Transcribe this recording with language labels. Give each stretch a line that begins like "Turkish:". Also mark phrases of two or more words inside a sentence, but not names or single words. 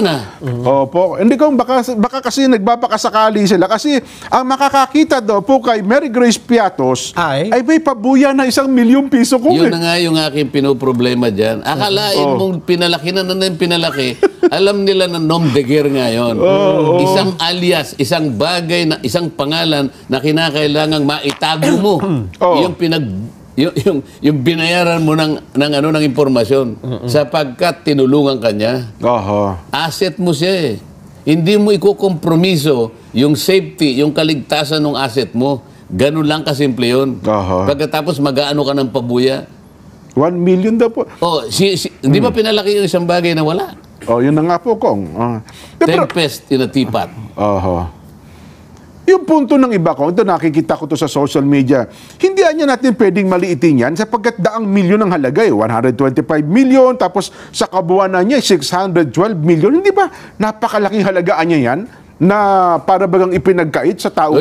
Filipino: Opo. Hindi ko, baka kasi nagbabakasakali sila. Kasi ang makakakita daw po kay Mary Grace Piatos ay may pabuya na 1 milyong piso ko. Yun na nga yung aking pinoproblema dyan. Akalain mong pinalaki na yung pinalaki. Alam nila na
French: nom de guerre
Filipino: ngayon. Isang alias, isang bagay, na isang pangalan na kinakailangang maitago mo. Yung binayaran mo ng impormasyon sapagkat tinulungan ka niya. Asset mo siya eh. Hindi mo ikukompromiso yung safety, yung kaligtasan ng asset mo. Ganun lang kasimple yun. Pagkatapos mag-aano ka ng pabuya. 1 million daw po. Di ba pinalaki yung isang bagay na wala? Yun na nga po, Kong.
English: Tempest in a teapot.
Filipino: Yung punto ng iba ko, ito nakikita ko to sa
English: social media,
Filipino: hindi niya natin pwedeng maliitin yan sapagkat 100 milyon ang halaga 125 milyon, tapos sa kabuuan niya 612 milyon. Hindi ba napakalaking halagaan niya yan na para bagang ipinagkait sa taong